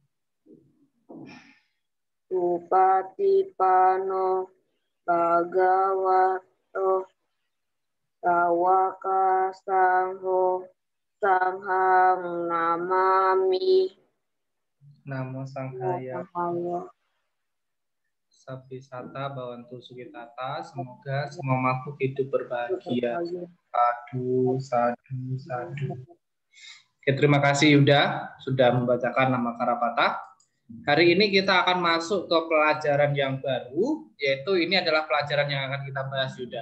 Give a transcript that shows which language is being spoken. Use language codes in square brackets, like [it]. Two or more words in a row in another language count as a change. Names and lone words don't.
[pi] Supatipano Bhagavato Sawaka Sangho Sanghang Namami. Namo Sanghaya. Sabisata Bawantu Sukitata. [id] Semoga semua makhluk hidup berbahagia. [pi] Sadu, sadu, sadu. [id] Oke, terima kasih Yuda sudah membacakan nama Karapata. Hari ini kita akan masuk ke pelajaran yang baru, yaitu ini adalah pelajaran yang akan kita bahas Yuda.